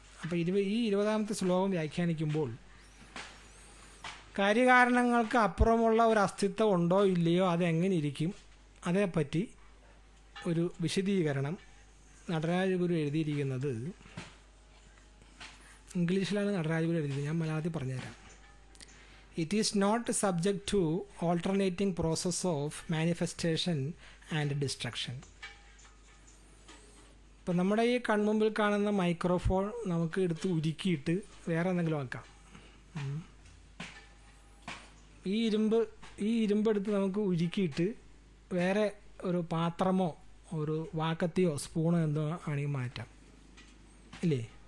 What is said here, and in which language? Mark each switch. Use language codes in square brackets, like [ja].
[ml] അപ്പോൾ ഈ 20ാമത്തെ ശ്ലോകം വ്യാഖ്യാനിക്കുമ്പോൾ കാര്യകാരണങ്ങൾക്ക് അപ്പുറമുള്ള ഒരു അസ്തിത്വം ഉണ്ടോ ഇല്ലയോ, അതെങ്ങനെ ഇരിക്കും, അതേപ്പറ്റി ഒരു വിശദീകരണം നടരാജഗുരു എഴുതിയിരിക്കുന്നത് ഇംഗ്ലീഷിലാണ്. നടരാജഗുരു എഴുതിയത്, ഞാൻ മലയാളത്തിൽ പറഞ്ഞുതരാം. [en] It is not subject to alternating process of manifestation and destruction. [ml] ഇപ്പം നമ്മുടെ ഈ കൺമുമ്പിൽ കാണുന്ന മൈക്രോഫോൺ നമുക്ക് എടുത്ത് ഉരുക്കിയിട്ട് വേറെ എന്തെങ്കിലും ആക്കാം. ഈ ഇരുമ്പ് എടുത്ത് നമുക്ക് ഉരുക്കിയിട്ട് വേറെ ഒരു പാത്രമോ ഒരു വാക്കത്തിയോ സ്പൂണോ എന്തോ ആണെങ്കിൽ മാറ്റാം, ഇല്ലേ?